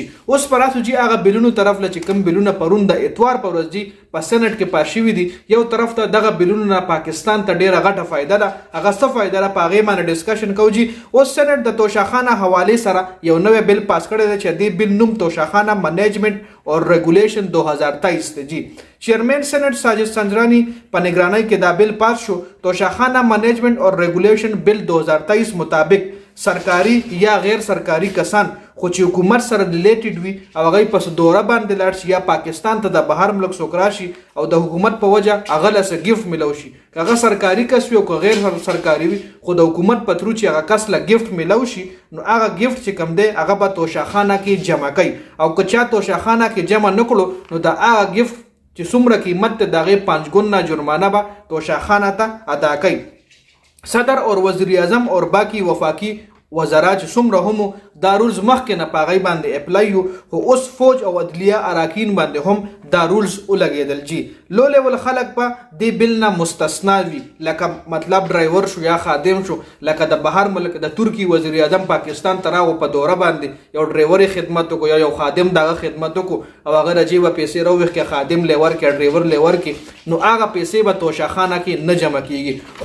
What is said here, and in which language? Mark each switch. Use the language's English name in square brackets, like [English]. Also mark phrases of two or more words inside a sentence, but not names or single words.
[Pashto] اوس پر اساس چې هغه بیلونو طرف له چې کم بیلونه پرون د اتوار په ورځ دي په سېنات کې پاس شوي دي، یو طرف ته دغه بیلونو نه پاکستان ته ډیره غټه فایده ده. هغه څه فایده ده په هغې باندې ډسکشن کوو. جی اوس سېنات د توشاخانه حوالې سره یو نوی بیل پاس کړی دی چې دې بیل نوم توشاخانه منیجمنٹ اور ریگولیشن 2023 دی. جی چیئرمین سینٹ ساجد سنجرانی په نگرانی کې دا بیل پاس شو. توشاخانه منیجمنٹ اور ریگولیشن بیل 2023 مطابق سرکاري یا غیر سرکاري کسان خو چې حکومت سره ریلیټډ وي او هغه په دوره باندې لاړ شي یا پاکستان ته د بهر ملک څوک راشي او د حکومت په وجه هغه له څه ګفټ میلاو شي، که هغه سرکاري کس وي او که غیر سرکاري وي، خو د حکومت په ترو چې هغه کس له ګفټ میلاو شي نو هغه ګفټ چې کوم دی هغه به توشاخانه کې جمع کوي او که چا توشاخانه کې جمع نه کړو نو د هغه ګفټ چې څومره قیمت دی د هغې 5 ګونه جرمانه به توشاخانه ته ادا کوي. [Urdu] صدر اور وزیر اعظم اور باقی وفاقی وزرا [Pashto] چې څومره هم دا رولز مخکې نه په هغې باندې اپلای یو، خو اوس فوج او عدلیه اراکین باندې هم دا رولز ولګېدل. جی [English] low level [Pashto] خلک به دې بیل نه مستثنا وي، لکه مطلب ډرایور شو یا خادم شو، لکه د بهر ملک د ترکی وزیر اعظم پاکستان ته راغو په دوره باندې یو ډرایور خدمت وکړو یا یو خادم دغه خدمت وکړو او هغه د جیبه پیسې راوویښ خادم لی ورکړي ډرایور لی ورکړي نو هغه پیسې به توشاخانه کې نه جمع کیږي.